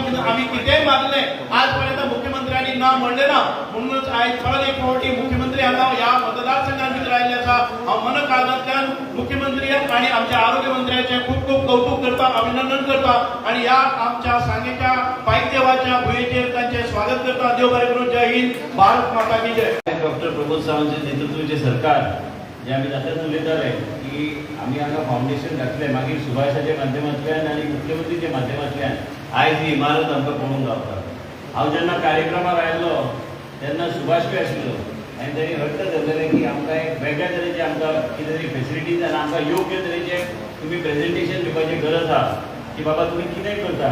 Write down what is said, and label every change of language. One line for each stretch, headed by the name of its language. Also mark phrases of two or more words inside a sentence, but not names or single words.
Konkani: म्हणून आम्ही कितेंय मागले आज पर्यंत मुख्यमंत्र्यांनी ना म्हणले ना. म्हणूनच आयज परत एक फावटी मुख्यमंत्री हांगा ह्या मतदारसंघात भितर आयिल्ले आसा. हांव मन काळजांतल्यान मुख्यमंत्री आणि आमच्या आरोग्य मंत्र्याचे खूप खूप कौतुक करता, अभिनंदन करता आणि ह्या आमच्या सांगेच्या पायदेवाच्या भुंयेचेर तांचे स्वागत करता. देव बरें करूं.
Hindi: जय हिंद. भारत माता की जय.
Konkani: डॉक्टर प्रमोद सावंत नेतृत्वाचे सरकार जे आम्ही जाताच उलयताले की आम्ही हांगा फावंडेशन घातलें, मागीर सुभाषाच्या माध्यमांतल्यान आनी मुख्यमंत्रीच्या माध्यमांतल्यान आयज ही इमारत आमकां पळोवंक गावता. हांव जेन्ना कार्यक्रमाक आयिल्लो तेन्ना सुभाषूय आशिल्लो आनी ताणी हट्ट धरलेलें की आमकां एक वेगळ्या तरेचे आमकां कितें तरी फेसिलिटीज आनी आमकां योग्य तरेचे तुमी प्रेझेंटेशन दिवपाची गरज आहा की बाबा तुमी कितें करता.